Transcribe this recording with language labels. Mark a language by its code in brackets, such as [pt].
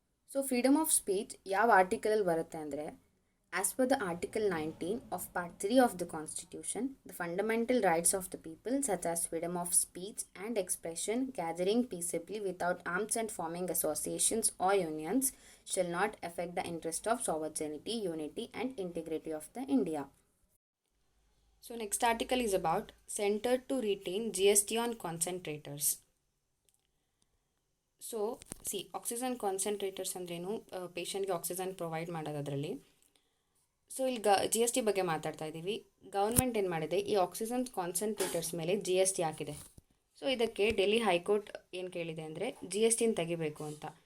[en] so freedom of speech [kn] ಯಾವ ಆರ್ಟಿಕಲಲ್ಲಿ ಬರುತ್ತೆ ಅಂದರೆ, [en] As per the article 19 of part 3 of the constitution, the fundamental rights of the people such as freedom of speech and expression, gathering peaceably without arms and forming associations or unions shall not affect the interest of sovereignty, unity and integrity of the India. So next article is about Center to retain GST on concentrators. [kn] So oxygen concentrators ಅಂದ್ರೇನು, ಪೇಷಂಟ್ಗೆ oxygen provide ಮಾಡೋದರಲ್ಲಿ. So ಇಲ್ಲಿ GST ಬಗ್ಗೆ ಮಾತಾಡ್ತಾ ಇದ್ದೀವಿ. Government ಏನು ಮಾಡಿದೆ, ಈ ಆಕ್ಸಿಜನ್ ಕಾನ್ಸಂಟ್ರೇಟರ್ಸ್ ಮೇಲೆ GST ಹಾಕಿದೆ. ಸೊ ಇದಕ್ಕೆ ಡೆಲ್ಲಿ ಹೈಕೋರ್ಟ್ ಏನು ಕೇಳಿದೆ ಅಂದರೆ GSTನ ತೆಗಿಬೇಕು ಅಂತ.